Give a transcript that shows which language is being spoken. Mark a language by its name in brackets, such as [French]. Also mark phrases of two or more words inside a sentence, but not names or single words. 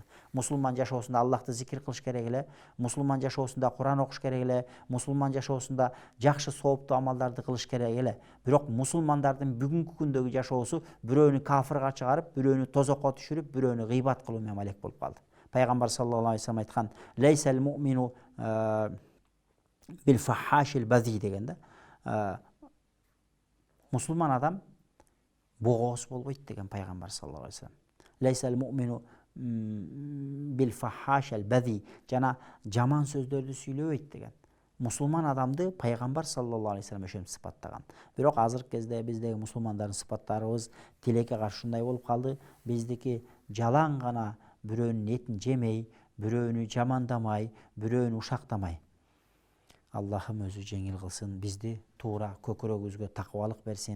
[Kyrgyz] Мусулман жашоосунда Аллахты зикир кылыш керек эле, мусулман жашоосунда Куран окуш керек эле, мусулман жашоосунда жакшы сооптуу амалдарды кылыш керек эле. Бирок мусулмандардын бүгүнкү күндөгү жашоосу бирөөнү кафырга чыгарып, бирөөнү тозокко түшүрүп, бирөөнү гыйбат кылуу менен алек болуп калды. Пайгамбар [Arabic] صلى الله عليه وسلم [Kyrgyz] айткан: [Arabic] "ليس المؤمن بالفاحش البذيء" [Kyrgyz] деген да. Мусулман адам богоос болбойт деген пайгамбар [Arabic] صلى الله عليه وسلم. ليس المؤمن بالفاحش البذيء, [Kyrgyz] жана жаман сөздөрдү сүйлөбөйт деген. Мусулман адамды пайгамбар [Arabic] صلى الله عليه وسلم [Kyrgyz] ошентип сыпаттаган. Бирок азыркы кезде биздеги мусулмандардын сыпаттарыбыз тилекке каршы ушундай болуп калды. Биздики жалаң гана бирөөнүн этин жемей, бирөөнү жамандамай, бирөөнү ушактамай. Аллахым өзү жеңил кылсын, бизди туура көкүрөгүбүзгө такыбалык берсин.